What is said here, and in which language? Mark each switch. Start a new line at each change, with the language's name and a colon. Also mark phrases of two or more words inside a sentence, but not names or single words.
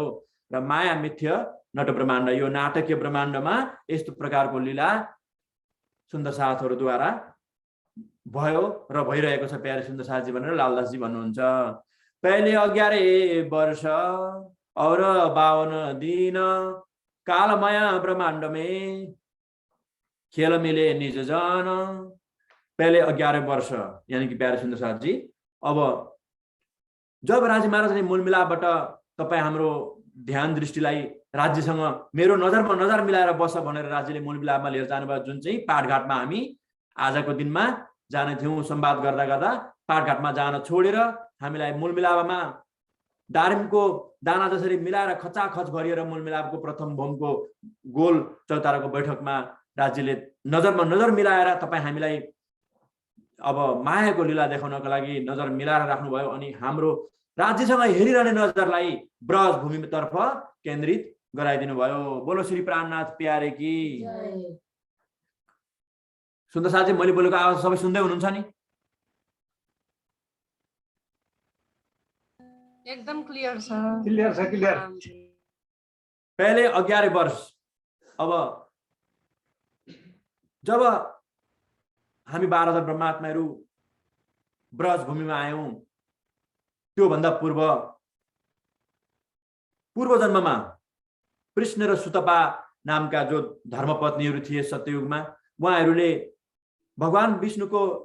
Nepali: र माया मिथ्य नट ब्रह्माण्ड, यो नाटकीय ब्रह्माण्डमा यस्तो प्रकारको लीला सुन्दर साथहरूद्वारा भयो र भइरहेको छ। प्यारे सुन्दर साथजी भनेर लालदासजी भन्नुहुन्छ।
Hindi: पहिले 11 वर्ष और 52 दिन कालमया ब्रह्माण्ड में खेल मिले निज जन। पहले 11 वर्ष यानी कि
Nepali: प्यारे सुन्दर साथजी, अब जब राजी महाराजले मूल मिलापबाट तपाईँ हाम्रो ध्यान दृष्टिलाई राज्यसँग मेरो नजरमा नजर मिलाएर बस भनेर राज्यले मूल मिलापमा लिएर जानुभयो, जुन चाहिँ पाठघाटमा हामी आजको दिनमा जाने थियौँ। संवाद गर्दा गर्दा पाठघाटमा जान छोडेर हामीलाई मूल मिलापमा दारिमको दाना जसरी मिलाएर खचाखच गरिएर मूल मिलापको प्रथम भौमको गोल चौताराको बैठकमा राज्यले नजरमा नजर मिलाएर तपाईँ हामीलाई अब मायाको लीला देखाउनको लागि नजर मिलाएर राख्नुभयो। अनि हाम्रो राज्यसँग हेरिरहने नजरलाई ब्रज भूमितर्फ केन्द्रित गराइदिनु भयो।
Hindi: बोलो श्री प्राणनाथ प्यारे की।
Nepali: सुन्दर साथजी, मैले बोलेको आवाज सबै सुन्दै हुनुहुन्छ नि? एकदम क्लियर छ। क्लियर।
Hindi: पहले 11 वर्ष,
Nepali: अब जब हामी 12,000 ब्रह्मात्माहरू ब्रज भूमिमा आयौं, त्योभन्दा पूर्व जन्ममा कृष्ण र सुतपा नामका जो धर्मपत्नीहरू थिए सत्ययुगमा, उहाँहरूले भगवान विष्णुको